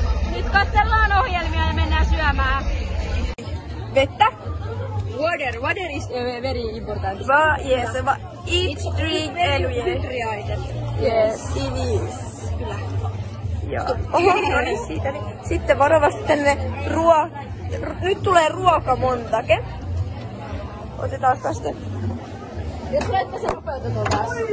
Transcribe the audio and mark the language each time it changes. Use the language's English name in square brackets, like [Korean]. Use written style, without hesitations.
[Finnish] Nyt katsellaan ohjelmia ja mennään syömään. Vettä. [English] Water is very important. Yes, eat, drink and hydrated. Yes, it is. [Finnish] Kyllä. Joo. Oho, no niin siitä. Niin. Sitten varovasti tänne nyt tulee ruokamontake. Otetaan tästä. Jos laittaa sen nopeutetaan taas.